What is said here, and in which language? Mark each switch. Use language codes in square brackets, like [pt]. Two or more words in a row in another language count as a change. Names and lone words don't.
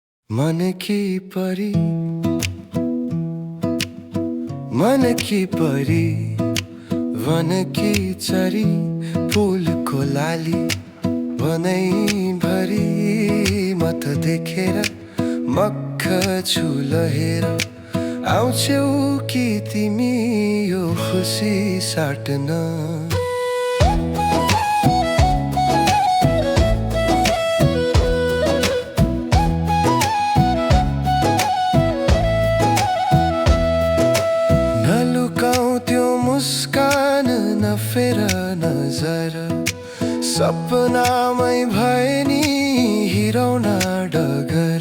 [hi] मन की परी, मन की परी, वन की चरी, [ne] फूलको लाली भरी म त देखेर मक्ख छु लहेर आउँछौ कि तिमी यो खुसी साट्न। नलुकाऊ त्यो मुस्कान, नफेर नजर, सपनामै भए नि हिराउन डगर।